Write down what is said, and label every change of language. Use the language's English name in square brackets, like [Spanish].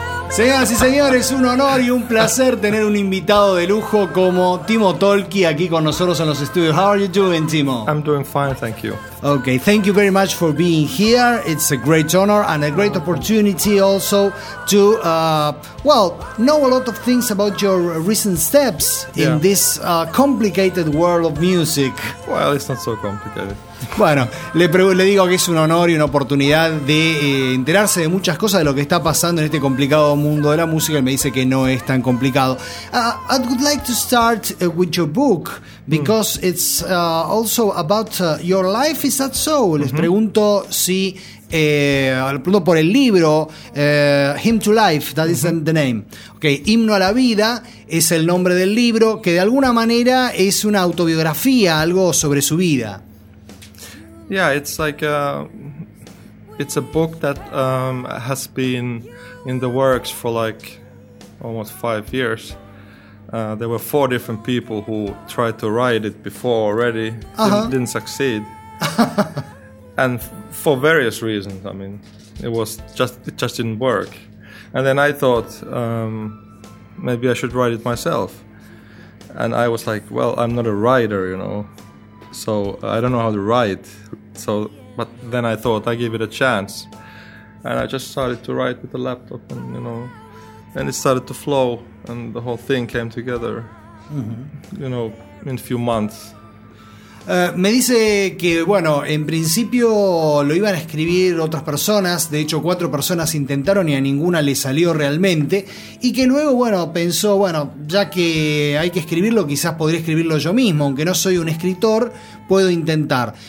[Spanish] Señoras y señores, un honor y un placer tener un invitado de lujo como Timo Tolki aquí con nosotros en los estudios. [English] How are you doing, Timo? I'm doing fine, thank you. Okay, thank you very much for being here. It's a great honor and a great opportunity also to, know a lot of things about your recent steps in this complicated world of music. Well, it's not so complicated. [Spanish] Bueno, le digo que es un honor y una oportunidad de enterarse de muchas cosas de lo que está pasando en este complicado mundo de la música y me dice que no es tan complicado. [English] I would like to start with your book because it's also about your life, is that so? Mm-hmm. [Spanish] Les pregunto si le pregunto por el libro Hymn to Life, [English] that is the name. [Spanish] Okay, Himno a la Vida es el nombre del libro que de alguna manera es una autobiografía, algo sobre su vida. [English] Yeah, it's like it's a book that has been in the works for like almost 5 years. There were 4 different people who tried to write it before already, didn't succeed, and for various reasons. I mean, it just didn't work. And then I thought maybe I should write it myself. And I was like, well, I'm not a writer, you know, so I don't know how to write. So, but then I thought I give it a chance, and I just started to write with the laptop, and you know, and it started to flow, and the whole thing came together, you know, in a few months. [Spanish] Me dice que, bueno, en principio lo iban a escribir otras personas, de hecho 4 personas intentaron y a ninguna le salió realmente, y que luego, bueno, pensó, bueno, ya que hay que escribirlo, quizás podría escribirlo yo mismo, aunque no soy un escritor, puedo intentar.